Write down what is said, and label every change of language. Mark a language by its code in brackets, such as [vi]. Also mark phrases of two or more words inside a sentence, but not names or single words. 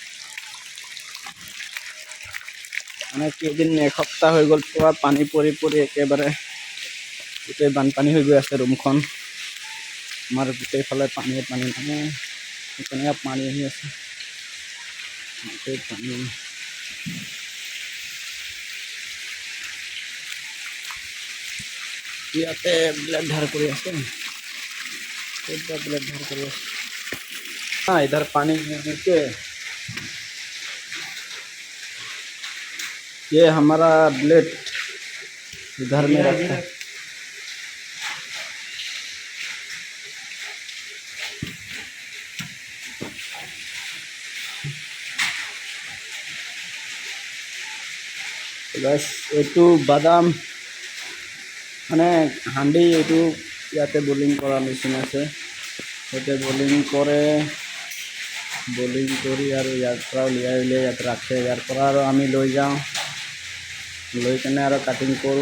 [as] মানে কেইদিন এসপ্তাহ হৈ গ'ল, পুৰা পানী পৰি পৰি একেবাৰে গোটেই বানপানী হৈ গৈ আছে ৰুমখন। আমাৰ গোটেইফালে পানী মানে কেনেকুৱা পানী আহি আছে, গোটেই পানী। ইয়াতে ব্লেড ধাৰ কৰি আছে, [hi] ब्लेड धार करो। हाँ, इधर पानी नीचे, ये हमारा ब्लेड इधर में रखा है। बस एटू बादाम [as] মানে হান্ডি, এইটো ইয়াতে বলিং কৰা মেচিন আছে, ইয়াতে বলিং কৰে, বলিং কৰি আৰু ইয়াৰ পৰা উলিয়াই ইয়াত ৰাখে। ইয়াৰ পৰা আৰু আমি লৈ যাওঁ, লৈ কেনে আৰু কাটিং কৰোঁ।